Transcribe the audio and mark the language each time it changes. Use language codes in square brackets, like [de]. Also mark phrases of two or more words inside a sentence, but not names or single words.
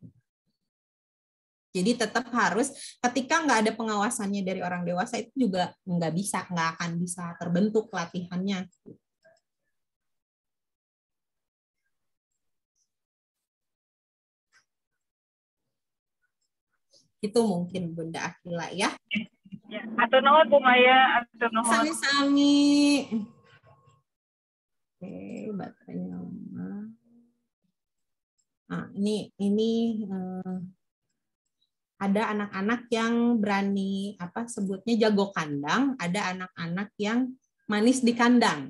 [id] Jadi tetap harus, ketika nggak ada pengawasannya dari orang dewasa, itu juga nggak akan bisa terbentuk latihannya. Itu mungkin Bunda Akila ya. Ya, [su] atur nuhun Bu Maya, atur nuhun. Sami-sami. [id] Oke, baterainya. Nah, ini ada anak-anak yang berani sebutnya jago kandang, ada anak-anak yang manis di kandang.